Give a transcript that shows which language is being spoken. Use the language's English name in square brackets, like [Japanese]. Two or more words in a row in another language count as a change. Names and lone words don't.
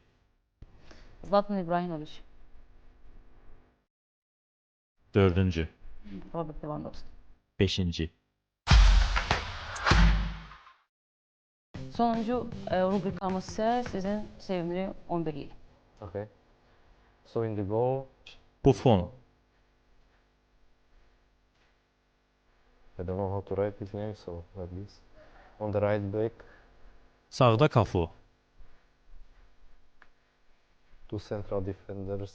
[Azerbaijani] Zlatan İbrahimovic, dördüncü, Robert Lewandowski. beşinci, Sonuncu rubrikamız isə sizin sevimli 11'lik. [English] Okay. So in the goal, Buffon, I don't know how to write his name, so like this. On the right back, [Azerbaijani] sağda Kafu, [English] two central defenders.